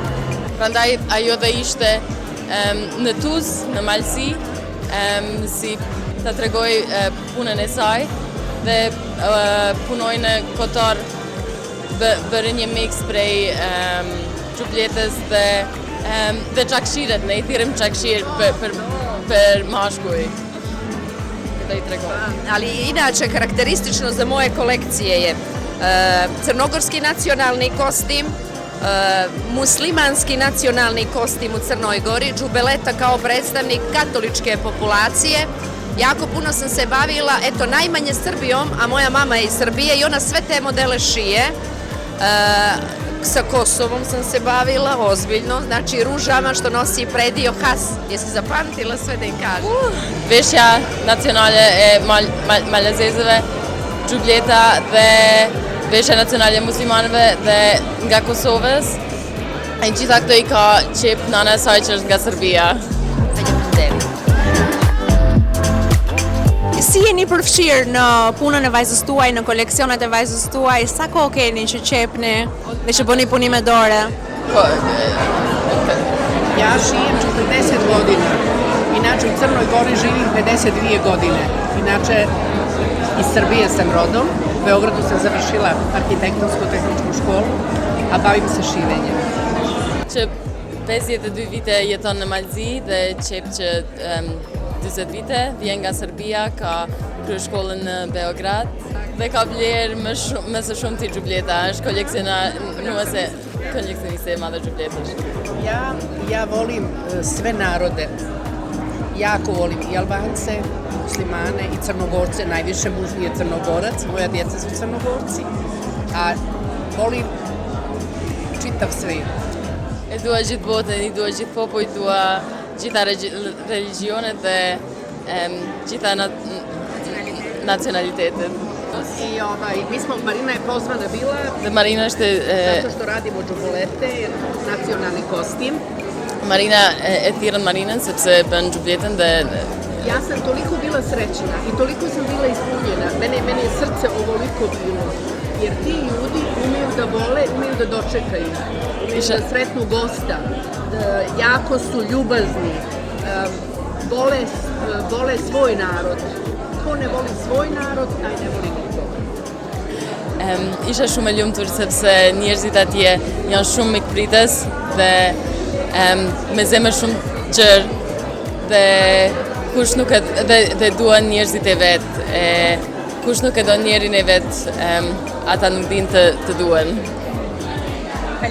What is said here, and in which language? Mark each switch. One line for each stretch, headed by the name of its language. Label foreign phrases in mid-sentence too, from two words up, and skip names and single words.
Albanian: Prandaj ajo dhe ishte në Tuz, në Malsi, si ta tregoj punën e saj dhe punoj në Kotor bërë një mix prej Gjubletës dhe qakëshiret, ne I thirrim qakëshirë për mashkuj. Da I tregoj.
Serbian: Ali inače karakteristično za moje kolekcije je crnogorski nacionalni kostim, muslimanski nacionalni kostim u Crnoj Gori, džubeleta kao predstavnik katoličke populacije. Jako puno sam se bavila, eto, najmanje Srbijom, a moja mama je iz Srbije I ona sve te modele šije. Sa Kosovom sam se bavila, ozbiljno, znači ružama što nosi predio Has. Jesi zapamtila sve da im kažem?
Albanian: Veshja nacionale e Malezezëve, Gjubleta dhe veshja nacionale muslimanëve dhe nga Kosovës. E gjitha këto I ka qep nana e saj që është nga Serbia. Si jeni përfshirë në punën e vajzës tuaj, në koleksionet e vajzës tuaj, sa kohë keni që qepni dhe që bëni punime dore?
Serbian: Ja šijem 40 godina. Inače u Crnoj Gori živim 52 godine. Inače iz Srbije sam rodom. U Beogradu sam završila arhitektonsku-tehničku školu, a bavim se šivenjem.
Albanian: Që 52 vite jeton në Malzi dhe qep që 20 vite, vjen nga Serbia, ka kryer shkollën në Beograd dhe ka vlerë më së shumti Gjubleta, është koleksioniste e madhe Gjubletësh.
Serbian: Ja volim sve narode. Jako volim I Albance, muslimane I Crnogorce, najviše muž mi je Crnogorac, moja djeca su Crnogorci, a volim čitav svet.
Albanian: E dua gjithë botën, I dua gjithë popujt, dua gjitha religionet dhe gjitha nacionalitetet.
Serbian: Mi smo, Marina je pozvana bila,
Albanian: dhe Marina është
Serbian: zato što radimo džubelete, nacionalni kostim.
Albanian: Marina e thirrën Marinën sepse bën Gjubletën dhe
Serbian: Ja sam toliko bila srećna I toliko sam bila ispunjena. Meni je srce ovoliko bilo. Jer ti ljudi umeju da vole, umeju da dočekaju, umeju da sretnu gosta, jako su ljubazni, vole svoj narod. Ko ne voli svoj narod, taj ne voli nikoga.
Albanian: Isha shumë e lumtur sepse njerëzit atje janë shumë mikpritës dhe me zemër shumë gjerë dhe kush nuk e dhe duan njerëzit e vet, kush nuk e do njerin e vet, ata nuk din të duan.